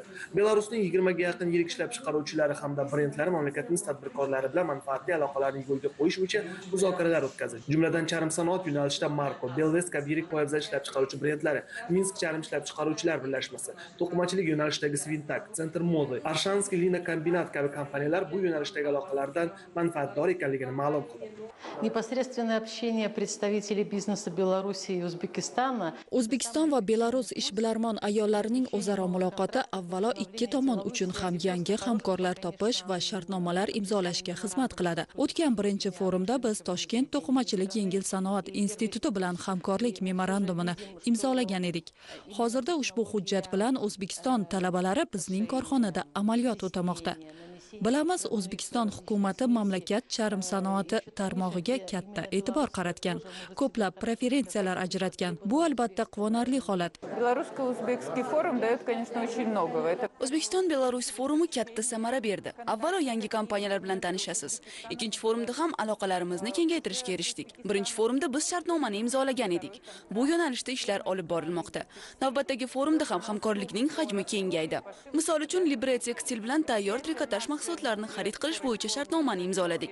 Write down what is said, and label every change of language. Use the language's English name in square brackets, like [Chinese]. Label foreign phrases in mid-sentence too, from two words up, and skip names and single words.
[Uzbek] Belarusning 20 ga yaqin yirik ishlab chiqaruvchilari hamda brendlari mamlakatimiz tadbirkorlari bilan manfaatli aloqalarni yo'lga qo'yish bo'yicha muzokaralar o'tkazildi. Jumladan, charm sanoat yo'nalishida Marko, Belvest kabi yirik poyabzal ishlab chiqaruvchi brendlari, Minsk charm ishlab chiqaruvchilar birlashmasi, to'qimachilik yo'nalishidagi Svintak, Center Mode, Arshanskiy Lina kombinat kabi kompaniyalar bu yo'nalishdagi aloqalardan manfaatdor ekanligini ma'lum qildi. [Russian] Непосредственное общение представителей бизнеса Беларуси и Узбекистана. [Uzbek] O'zbekiston va Belarus ishbilarmon ayollarining o'zaro muloqoti avvalo ikki tomon uchun ham yangi hamkorlar topish va shartnomalar imzolashga xizmat qiladi. O'tgan birinchi forumda biz Toshkent to'qimachilik yengil sanoat instituti bilan hamkorlik memorandumini imzolagan edik. Hozirda ushbu hujjat bilan O'zbekiston talabalari bizning korxonada amaliyot o'tamoqda. Bilamiz, O'zbekiston hukumati mamlakat charm sanoati tarmog'iga katta e'tibor qaratgan, ko'plab preferensiyalar ajratgan. Bu albatta quvonarli holat. [Russian] Белорусско-узбекский форум дает, конечно, очень многого. [Uzbek] O'zbekiston-Belarus forumi katta samara berdi. Avvalo yangi kompaniyalar bilan tanishasiz. Ikkinchi forumda ham aloqalarimizni kengaytirishga erishdik. Birinchi forumda biz shartnomani imzolagan edik. Bu yo'nalishda ishlar olib borilmoqda. Navbatdagi forumda ham hamkorlikning hajmi kengaydi. Misol uchun, Libre Tekstil bilan tayyor trikotaj mahsulotlarni xarid qilish bo'yicha shartnomani imzoladik.